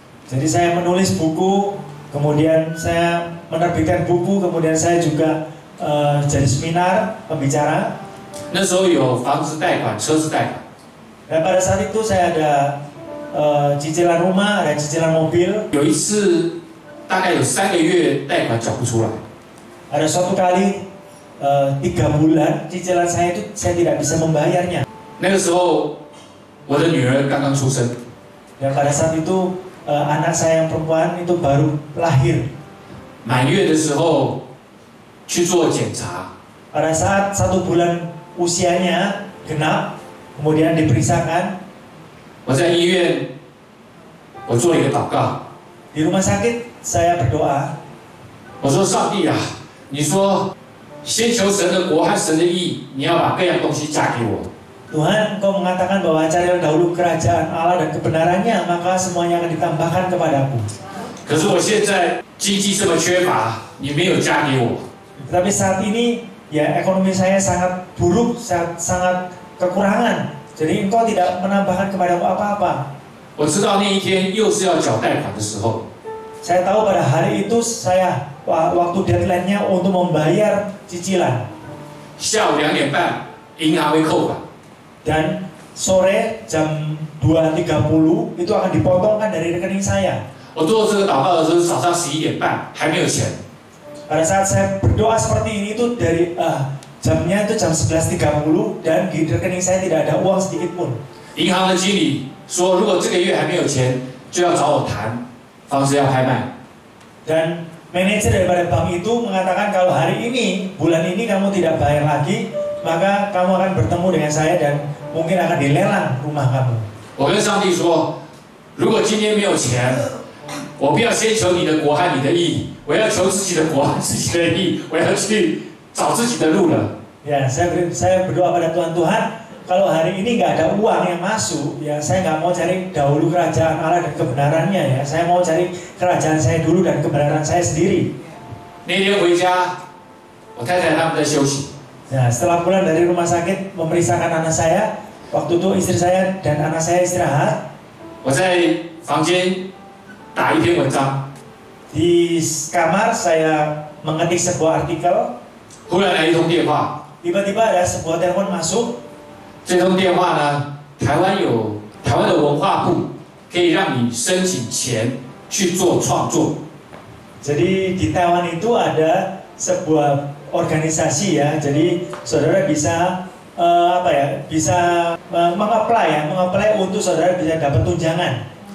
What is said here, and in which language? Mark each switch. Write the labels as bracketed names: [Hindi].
[Indonesian] Jadi saya menulis buku, kemudian saya menerbitkan buku, kemudian saya juga jadi seminar pembicara. [Chinese] 那时候有房子贷款、车子贷款， [Indonesian] Dan pada saat itu saya ada cicilan rumah, ada cicilan mobil. [Chinese] 有一次大概有3个月贷款缴不出来， [Indonesian] Ada suatu kali 3 bulan cicilan saya itu saya tidak bisa membayarnya. [Chinese] 那个时候我的女儿刚刚出生， [Indonesian] Dan pada saat itu anak saya yang perempuan itu baru lahir. [Chinese] 满月的时候去做检查， [Indonesian] Pada saat 1 bulan usianya genap, kemudian diperiksakan. [Chinese] 我在医院我做了一个祷告， [Indonesian] Di rumah sakit saya berdoa. [Chinese] 我说上帝啊，你说先求神的国和神的义，你要把各样东西加给我。 [Indonesian] Tuhan, Engkau mengatakan bahwa carilah dahulu kerajaan Allah dan kebenarannya, maka semuanya akan ditambahkan kepadaku. [Chinese] 可是我现在经济这么缺乏，你没有加给我。 [Indonesian] Tetapi saat ini ya ekonomi saya sangat buruk, sangat kekurangan. Jadi Engkau tidak menambahkan kepadaku apa-apa. [Chinese] 我知道那一天又是要缴贷款的时候， [Indonesian] Saya tahu pada hari itu saya waktu deadline-nya untuk membayar cicilan. [Chinese] 下午2点半银行会扣款， [Indonesian] Dan sore jam 2.30 itu akan dipotongkan dari rekening saya. [Chinese] 我做这个祷告的时候是早上11点半，还没有钱。 [Indonesian] Pada saat saya berdoa seperti ini itu dari jamnya itu jam 11.30 dan di rekening saya tidak ada uang sedikit pun. [Chinese] 银行的经理说，如果这个月还没有钱，就要找我谈房子要拍卖。 [Indonesian] Dan manajer daripada bank itu mengatakan kalau hari ini, bulan ini kamu tidak bayar lagi, maka kamu akan bertemu dengan saya dan mungkin akan dilelang rumah kamu. [Chinese] 我跟上帝说，如果今天没有钱，我不要先求你的国和你的义，我要求自己的国和自己的义，我要去找自己的路了。 [Indonesian] Ya, saya berdoa pada Tuhan, Tuhan, kalau hari ini nggak ada uang yang masuk, ya saya nggak mau cari dahulu kerajaan Allah dan kebenarannya, ya saya mau cari kerajaan saya dulu dan kebenaran saya sendiri. [Chinese] 那天回家，我太太他们在休息， [Indonesian] Nah, setelah pulang dari rumah sakit memeriksakan anak saya, waktu itu istri saya dan anak saya istirahat. [Chinese] 我在房间打一篇文章， [Indonesian] Di kamar saya mengetik sebuah artikel. [Chinese] 忽然来一通电话， [Indonesian] Tiba-tiba ada sebuah telepon masuk. [Chinese] 这通电话呢，台湾的文化部可以让你申请钱去做创作。 [Indonesian] Jadi di Taiwan itu ada sebuah organisasi ya. Jadi saudara bisa bisa mengapply untuk saudara bisa dapat tunjangan.